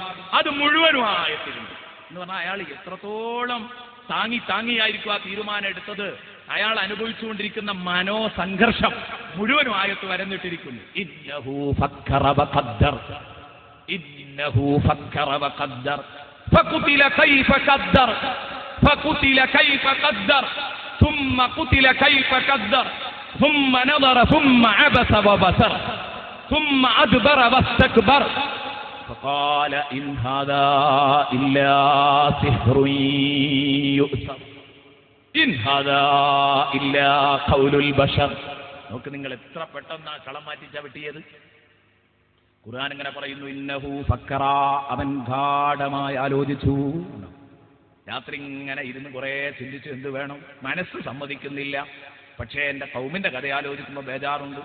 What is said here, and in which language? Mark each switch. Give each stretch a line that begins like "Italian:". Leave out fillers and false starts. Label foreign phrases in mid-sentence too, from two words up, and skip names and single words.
Malayalam: അത് മുഴുവനും ആയത്തിലുണ്ട് എന്ന് പറഞ്ഞാൽ അയാൾ എത്രത്തോളം താങ്ങിയായിരിക്കും ആ തീരുമാനം എടുത്തത്. അയാൾ അനുഭവിച്ചുകൊണ്ടിരിക്കുന്ന മനോസംഘർഷം മുഴുവനും ആയത്ത് വരന്നിട്ടിരിക്കുന്നു.
Arabic: إنه فكر وقدر إنه فكر وقدر فقتل كيف قدر فقتل كيف قدر, ഫഖുതില കൈഫ ഖദ്ദർ, ثم قتل كيف قدر ثم نظر ثم عبس وبصر ثم أدبر واستكبر فقال إن هذا إلا سحر يؤثر إن هذا إلا قول البشر.
Malayalam: നോക്ക് നിങ്ങൾ എത്ര പെട്ടെന്ന് കളം മാറ്റി ചവിട്ടിയത്. ഖുർആൻ ഇങ്ങനെ പറയുന്നു,
Arabic: إنه فكر,
Malayalam: അവൻ ഗാഢമായി ആലോചിച്ചു. രാത്രി ഇങ്ങനെ ഇരുന്ന് കുറെ ചിന്തിച്ചു, എന്ത് വേണം, മനസ്സ് സമ്മതിക്കുന്നില്ല. പക്ഷേ എൻ്റെ കൗമിന്റെ കഥ ആലോചിക്കുമ്പോൾ ബേജാറുണ്ട്.